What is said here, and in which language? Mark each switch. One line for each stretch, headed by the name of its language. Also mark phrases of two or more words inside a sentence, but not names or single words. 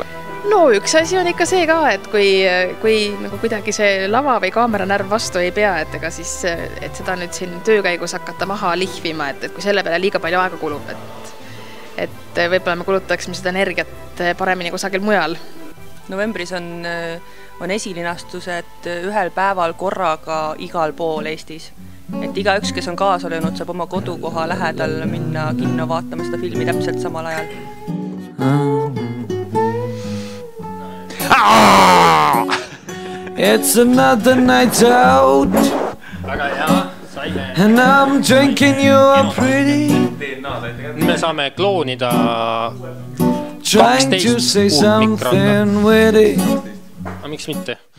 Estonian: No üks asi on ikka see ka, et kui nagu kuidagi see lava või kaameranärv vastu ei pea, et seda nüüd siin töökäigus hakata maha lihvima, et kui selle peale liiga palju aega kulub, et võib-olla me kulutaksime seda energiat paremini kusagil mujal. Novembris on esilinastused ühel päeval korraga igal pool Eestis. Et igaüks, kes on kaasa löönud, saab oma kodukoha lähedal minna kinno vaatama seda filmi täpselt samal ajal.
English: It's another night out and I'm drinking you a pretty.
Estonian: Me saame kloonida
English: trying to say something witty.
Estonian: Aga miks mitte?